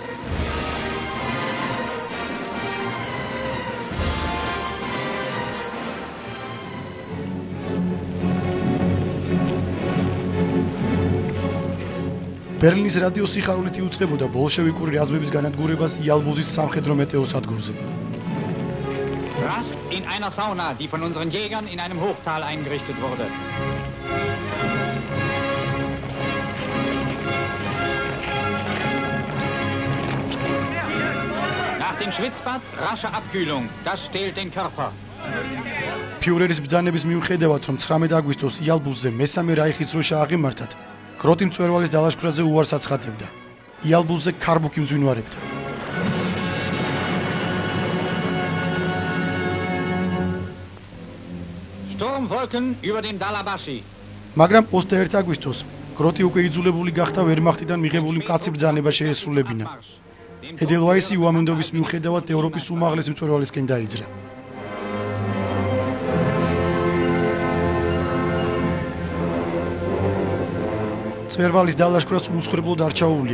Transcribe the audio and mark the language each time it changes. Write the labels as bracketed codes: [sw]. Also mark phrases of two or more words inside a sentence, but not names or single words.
[ka] ბერლინის რადიო სიხარულით იუწყებოდა ბოლშევიკური რაზმების განადგურებას იალბუზის სამხედრო მეტეო სადგურზე. [de] Rast in einer Sauna, die von unseren Jägern in einem Hochtal eingerichtet wurde. Nach dem Schwitzbad rasche Abkühlung, das stählt den Körper. [ka] ფიურერის ბრძანების მიუხედავად, რომ 19 აგვისტოს იალბუზზე მესამე რაიხის დროშა აღიმართათ, გროტი მწვერვალის დალაშქრაზე უარს აცხადებდა. იალბუზზე ქარბუქი მძვინვარებდა. [de] Sturmwolken über dem Dalabashi. [ka] მაგრამ 21 აგვისტოს გროტი უკვე იძულებული გახდა ვერმახტიდან მიღებული მკაცრი ბრძანება შეესრულებინა. ედელვაისი უამენდობის მიუხედავად ევროპის უმაღლესი მწვერვალისკენ დაიძრა. მწვერვალის დალაშქრას უმსხვერპლოდ არ ჩაუვლია.